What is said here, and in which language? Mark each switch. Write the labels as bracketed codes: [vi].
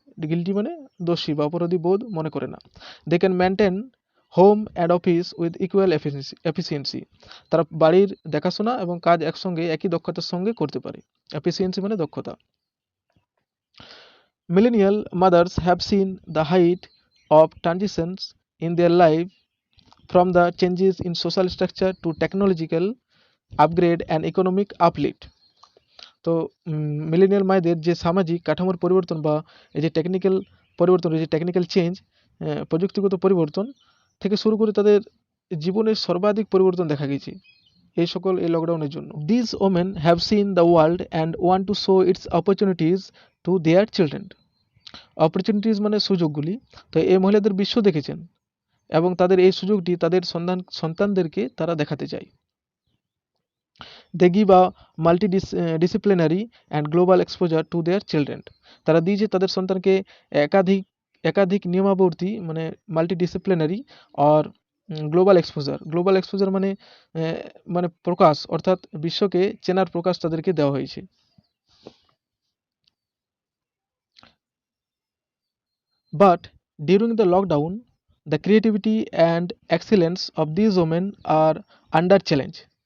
[bn] Guilty মানে দোষী বা অপরাধী বোধ মনে করে না। [en] They can maintain home and office with equal efficiency. [bn] তারা বাড়ির দেখাশোনা এবং কাজ একসঙ্গে একই দক্ষতার সঙ্গে করতে পারে। এফিসিয়েন্সি মানে দক্ষতা। [en] Millennial mothers have seen the height of transitions in their life, from the changes in social structure to technological upgrade and economic uplift। [bn] তো মিলেনিয়াল মায়েদের যে সামাজিক কাঠামোর পরিবর্তন বা এই যে টেকনিক্যাল চেঞ্জ, প্রযুক্তিগত পরিবর্তন থেকে শুরু করে তাদের জীবনের সর্বাধিক পরিবর্তন দেখা গেছে এই লকডাউনের জন্য। [en] This women have seen the world and want to show its opportunities to their children. [bn] Opportunities মানে সুযোগগুলি। তো এই মহিলাদের বিশ্ব দেখেছেন এবং তাদের এই সুযোগটি তাদের সন্তানদেরকে তারা দেখাতে চায়। [en] They give a multidisciplinary and global exposure to their children। [bn] তারা দিয়েছে তাদের সন্তানকে একাধিক নিয়মাবর্তী, মানে মাল্টিডিসিপ্লিনারি আর গ্লোবাল এক্সপোজার মানে প্রকাশ, অর্থাৎ বিশ্বকে চেনার প্রকাশ তাদেরকে দেওয়া হয়েছে। [en] But during the lockdown, the creativity and excellence of these women are under challenge।